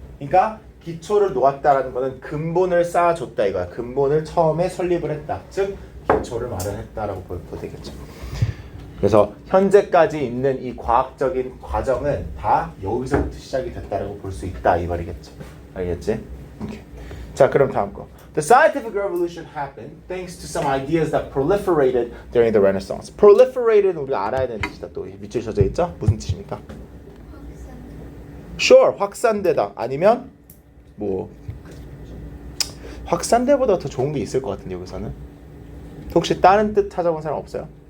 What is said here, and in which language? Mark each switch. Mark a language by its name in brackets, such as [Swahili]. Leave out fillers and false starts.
[Korean] 그러니까 기초를 놓았다라는 거는 근본을 쌓아줬다 이거야. 근본을 처음에 설립을 했다. 즉 기초를 마련했다라고 보도 되겠죠. 그래서 현재까지 있는 이 과학적인 과정은 다 여기서부터 시작이 됐다라고 볼 수 있다 이 말이겠죠. 알겠지? 오케이. 자, 그럼 다음 거. [English] The scientific revolution happened thanks to some ideas that proliferated during the Renaissance. [Korean] Proliferated 우리가 알아야 되는 뜻이다. 또 밑줄 쳐져 있죠? 무슨 뜻입니까? Sure, 확산되다. 아니면 뭐 확산되보다 더 좋은 게 있을 것 같은데 여기서는. 혹시 다른 뜻 찾아본 사람 없어요?